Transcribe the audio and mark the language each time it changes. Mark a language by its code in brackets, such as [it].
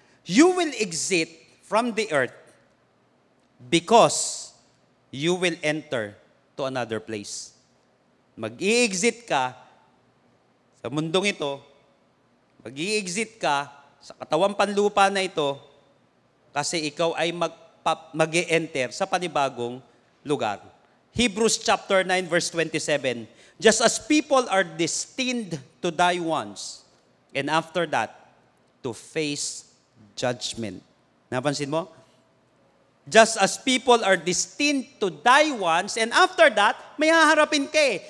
[en] You will exit from the earth because you will enter to another place. [tl] Mag-i-exit ka sa mundong ito, mag-i-exit ka sa katawang panlupa na ito kasi ikaw ay mag-i-enter sa panibagong lugar. [en] Hebrews chapter 9 verse 27, just as people are destined to die once, and after that, to face judgment. [tl] Napansin mo? [en] Just as people are destined to die once, and after that, [tl] may haharapin ka eh.